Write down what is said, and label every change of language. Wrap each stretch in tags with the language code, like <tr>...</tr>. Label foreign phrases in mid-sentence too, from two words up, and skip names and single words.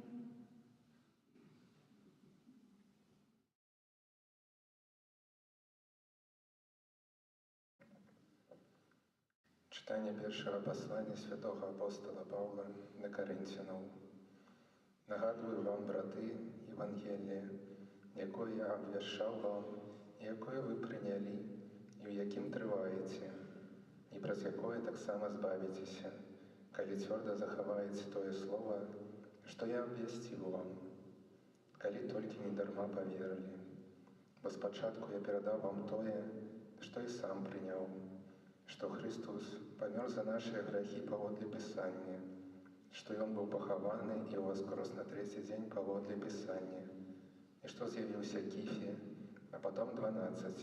<uk>Читання першого послання святого апостола Павла до Коринтянам. Нагадую вам, брати, Євангеліє, яке я обвіщав вам,</uk> <be>якое вы прынялі і ў якім трываеце, і праз якое таксама збавіцеся, калі цвёрда захаваеце тое слова, што я абвясціў вам, калі толькі не дарма паверылі. Бо спачатку я перадаў вам тое, што і сам прыняў, што Христос памёр за нашыя грахі паводле Пісання, што Ён быў пахаваны і ўваскрос на трэці дзень паводле Пісання, і што з'явіўся Кіфе, а потом 12.</be>